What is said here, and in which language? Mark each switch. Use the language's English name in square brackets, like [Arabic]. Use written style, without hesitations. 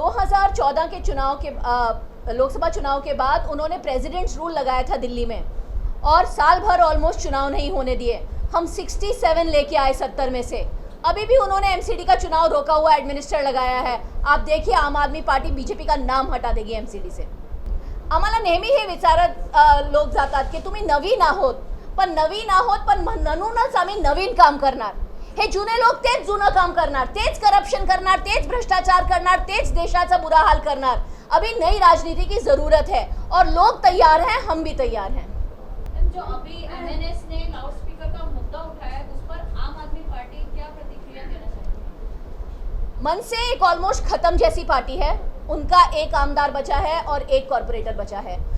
[Hindi] 2014 के चुनाव के लोकसभा चुनाव के बाद उन्होंने प्रेसिडेंट्स रूल लगाया था दिल्ली में और साल भर ऑलमोस्ट चुनाव नहीं होने दिए। हम 67 लेके आए 70 में से। अभी भी उन्होंने MCD का चुनाव रोका हुआ एडमिनिस्टर लगाया है। आप देखिए, आम आदमी पार्टी BJP का नाम हटा देगी MCD से। [Marathi] आम्हाला नेहमी हे विचारत लोक जातात की तुम्ही नवीन आहोत, पण म्हणूनच आम्ही नवीन काम करणार। हे जुने लोक तेच जुनं काम करणार, तेच करप्शन करणार, तेच भ्रष्टाचार करणार, तेच देशाचा [Hindi] बुरा हाल [Marathi] करणार। [Hindi] अभी नई राजनीति की जरूरत है और लोग तैयार हैं, हम भी तैयार हैं। जो अभी MNS ने लाउडस्पीकर का मुद्दा उठाया, उस पर आम आदमी पार्टी क्या प्रतिक्रिया देना चाहेगी? मन से एक ऑलमोस्ट खत्म जैसी पार्टी है। उनका एक आमदार बचा है और एक कॉर्पोरेटर बचा है।